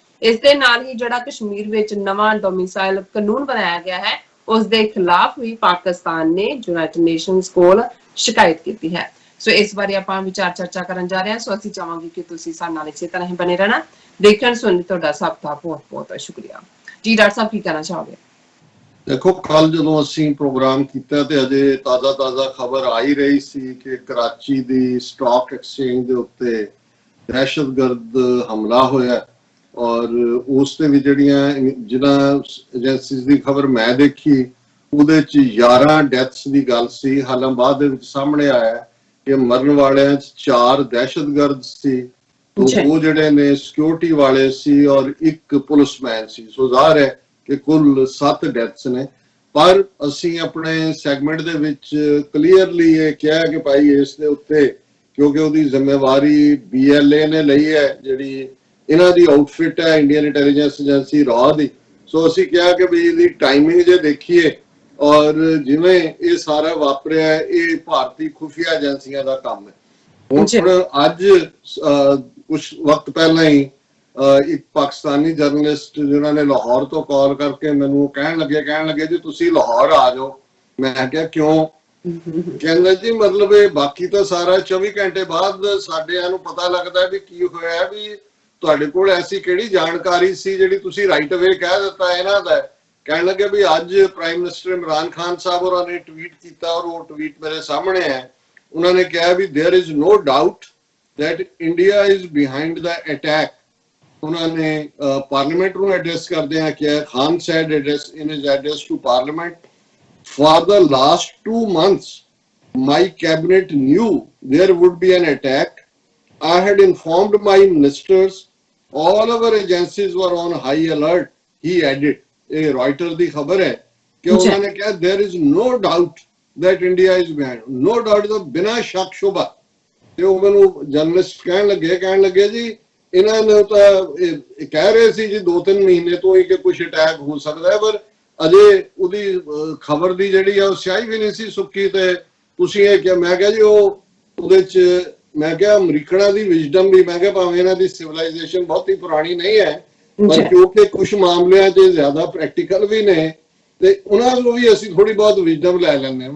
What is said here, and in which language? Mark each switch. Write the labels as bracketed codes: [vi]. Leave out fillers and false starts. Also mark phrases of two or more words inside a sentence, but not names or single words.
[pa] ਇਸ ਦੇ ਨਾਲ ਹੀ ਜਿਹੜਾ ਕਸ਼ਮੀਰ ਵਿੱਚ ਨਵਾਂ ਡੋਮਿਸਾਈਲ ਕਾਨੂੰਨ ਬਣਾਇਆ ਗਿਆ ਹੈ, ਉਸ ਦੇ ਖਿਲਾਫ ਵੀ ਪਾਕਿਸਤਾਨ ਨੇ ਯੂਨਾਈਟਿਡ ਨੇਸ਼ਨਸ ਕੋਲ ਸ਼ਿਕਾਇਤ ਕੀਤੀ ਹੈ। ਸੋ ਇਸ ਬਾਰੇ ਆਪਾਂ ਵਿਚਾਰ ਚਰਚਾ ਕਰਨ ਜਾ ਰਹੇ ਹਾਂ। ਸੋ ਅਸੀਂ ਚਾਹਾਂਗੇ ਕਿ ਤੁਸੀਂ ਸਾਡੇ ਨਾਲ ਇਸੇ ਤਰ੍ਹਾਂ ਹੀ ਬਣੇ ਰਹਿਣਾ। ਦੇਖਣ ਸੁਣਨ ਲਈ ਤੁਹਾਡਾ ਸਭ ਦਾ ਬਹੁਤ ਬਹੁਤ ਸ਼ੁਕਰੀਆ। ਜੀ ਡਾਕਟਰ ਸਾਹਿਬ ਕੀ ਕਹਿਣਾ ਚਾਹੋਗੇ? ਦੇਖੋ ਕੱਲ੍ਹ ਜੋ ਅਸੀਂ ਪ੍ਰੋਗਰਾਮ ਕੀਆ ਤਾਂ ਅਜੇ ਤਾਜ਼ਾ ਖ਼ਬਰ ਆ ਹੀ ਰਹੀ ਸੀ ਕਿ ਕਰਾਚੀ ਦੀ ਸਟਾਕ ਐਕਸਚੇਂਜ ਦੇ ਉੱਤੇ ਦਹਿਸ਼ਤਗਰਦ ਹਮਲਾ ਹੋਇਆ ਔਰ ਉਸ ਤੇ ਵੀ ਜਿਨ੍ਹਾਂ ਏਜੰਸੀਜ਼ ਦੀ ਖ਼ਬਰ ਮੈਂ ਦੇਖੀ ਉਹਦੇ 'ਚ 11 ਡੈੱਥਸ ਦੀ ਗੱਲ ਸੀ। ਹਾਲਾਂ ਬਾਅਦ ਦੇ ਵਿੱਚ ਸਾਹਮਣੇ ਆਇਆ ਕਿ ਮਰਨ ਵਾਲਿਆਂ 'ਚ 4 ਦਹਿਸ਼ਤਗਰਦ ਸੀ, ਤਾਂ ਉਹ ਜਿਹੜੇ ਨੇ ਸਿਕਿਓਰਿਟੀ ਵਾਲੇ ਸੀ ਔਰ ਇੱਕ ਪੁਲਿਸਮੈਨ ਸੀ। ਸੋ ਜ਼ਾਹਿਰ ਹੈ ਕਿ ਕੁੱਲ 7 ਡੈੱਥਸ ਨੇ। ਪਰ ਅਸੀਂ ਆਪਣੇ ਸੈਗਮੈਂਟ ਦੇ ਵਿੱਚ ਕਲੀਅਰਲੀ ਇਹ ਕਿਹਾ ਕਿ ਭਾਈ ਇਸ ਦੇ ਉੱਤੇ ਕਿਉਂਕਿ ਉਹਦੀ ਜ਼ਿੰਮੇਵਾਰੀ BLA ਨੇ ਲਈ ਹੈ, ਜਿਹੜੀ ਇਨ੍ਹਾਂ ਦੀ ਆਊਟਫਿਟ ਹੈ [en] Indian intelligence agency [pa] ਰਾਅ ਦੀ। ਸੋ ਅਸੀਂ ਕਿਹਾ ਕਿ ਵੀ ਇਹਦੀ ਟਾਈਮਿੰਗ ਜੇ ਦੇਖੀਏ ਔਰ ਜਿਵੇਂ ਇਹ ਸਾਰਾ ਵਾਪਰਿਆ ਇਹ ਭਾਰਤੀ ਖੁਫੀਆ ਏਜੰਸੀਆਂ ਦਾ ਕੰਮ ਹੈ। ਹੁਣ ਅੱਜ ਕੁਝ ਵਕਤ ਪਹਿਲਾਂ ਹੀ ਇੱਕ ਪਾਕਿਸਤਾਨੀ ਜਰਨਲਿਸਟ ਜਿਨ੍ਹਾਂ ਨੇ ਲਾਹੌਰ ਤੋਂ ਕਾਲ ਕਰਕੇ ਮੈਨੂੰ ਕਹਿਣ ਲੱਗੇ ਜੀ ਤੁਸੀਂ ਲਾਹੌਰ ਆ ਜਾਓ। ਮੈਂ ਕਿਹਾ ਕਿਉਂ? ਕਹਿੰਦਾ ਜੀ ਮਤਲਬ ਇਹ ਬਾਕੀ ਤਾਂ ਸਾਰਾ 24 ਘੰਟੇ ਬਾਅਦ ਸਾਡਿਆਂ ਨੂੰ ਪਤਾ ਲੱਗਦਾ ਵੀ ਕੀ ਹੋਇਆ, ਵੀ ਤੁਹਾਡੇ ਕੋਲ ਐਸੀ ਕਿਹੜੀ ਜਾਣਕਾਰੀ ਸੀ ਜਿਹੜੀ ਤੁਸੀਂ [en] right away [pa] ਕਹਿ ਦਿੱਤਾ ਇਹਨਾਂ ਦਾ। ਕਹਿਣ ਲੱਗੇ ਵੀ ਅੱਜ [en] Prime Minister [pa] ਇਮਰਾਨ ਖਾਨ ਸਾਹਿਬ ਹੋਰਾਂ ਨੇ ਟਵੀਟ ਕੀਤਾ ਔਰ ਉਹ ਟਵੀਟ ਮੇਰੇ ਸਾਹਮਣੇ ਹੈ। ਉਹਨਾਂ ਨੇ ਕਿਹਾ ਵੀ [en] There is no doubt that India is behind the attack. उन्होंने पार्लियामेंट [pa] ਨੂੰ ਐਡਰੈਸ ਕਰਦਿਆਂ ਕਿਹਾ, [en] ਖਾਨ said address in his address to parliament, for the last 2 months my cabinet knew there would be an attack. I had informed my ministers, all our agencies were on high alert, he added। [pa] ਇਹ ਰॉयटर ਦੀ ਖਬਰ ਹੈ ਕਿ ਉਹਨਾਂ ਨੇ ਕਿਹਾ [en] There is no doubt that India is behind, no doubt [pa] ਦਾ ਬਿਨਾਂ ਸ਼ੱਕ ਸ਼ੁਬਾ। ਤੇ ਉਹ ਮੈਨੂੰ ਜਰਨਲਿਸਟ ਕਹਿਣ ਲੱਗੇ ਜੀ ਇਹਨਾਂ ਨੇ ਤਾਂ ਇਹ ਕਹਿ ਰਹੇ ਸੀ ਜੀ 2-3 ਮਹੀਨੇ ਤੋਂ ਹੀ ਕਿ ਕੁਝ ਅਟੈਕ ਹੋ ਸਕਦਾ ਹੈ, ਪਰ ਅਜੇ ਉਹਦੀ ਖਬਰ ਦੀ ਜਿਹੜੀ ਆ ਉਹ ਸਿਆਹੀ ਵੀ ਨਹੀਂ ਸੀ ਸੁੱਕੀ। ਤੇ ਤੁਸੀਂ ਇਹ ਕਿਹਾ, ਮੈਂ ਕਿਹਾ ਜੀ ਉਹ ਉਹਦੇ ਚ ਮੈਂ ਕਿਹਾ ਅਮਰੀਕਨਾਂ ਦੀ ਵਿਜ਼ਡਮ ਵੀ, ਮੈਂ ਕਿਹਾ ਭਾਵੇਂ ਇਹਨਾਂ ਦੀ ਸਿਵਲਾਈਜੇਸ਼ਨ ਬਹੁਤੀ ਪੁਰਾਣੀ ਨਹੀਂ ਹੈ ਪਰ ਕਿਉਂਕਿ ਕੁਝ ਮਾਮਲਿਆਂ 'ਚ ਜ਼ਿਆਦਾ ਪ੍ਰੈਕਟੀਕਲ ਵੀ ਨੇ ਤੇ ਉਹਨਾਂ ਨੂੰ ਵੀ ਅਸੀਂ ਥੋੜੀ ਬਹੁਤ ਵਿਜ਼ਡਮ ਲੈ ਲੈਂਦੇ ਹਾਂ।